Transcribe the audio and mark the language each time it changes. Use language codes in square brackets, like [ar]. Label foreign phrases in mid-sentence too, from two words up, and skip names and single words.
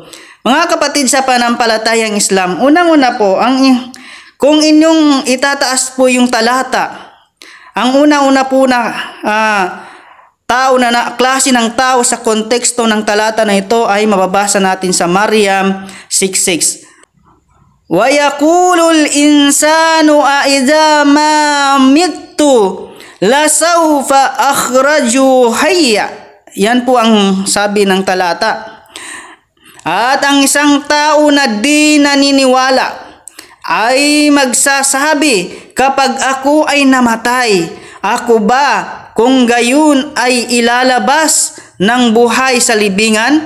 [tl] Mga kapatid sa panampalatayang Islam, unang-una po, kung inyong itataas po yung talata, ang una-una po na klase ng tao sa konteksto ng talata na ito ay mababasa natin sa Maryam 6:6. [ar] ويقول الإنسان أإذا ما مت لسوف أخرج حيا. [tl] Yan po ang sabi ng talata. At ang isang tao na di naniniwala ay magsasabi, kapag ako ay namatay, ako ba kung gayon ay ilalabas ng buhay sa libingan?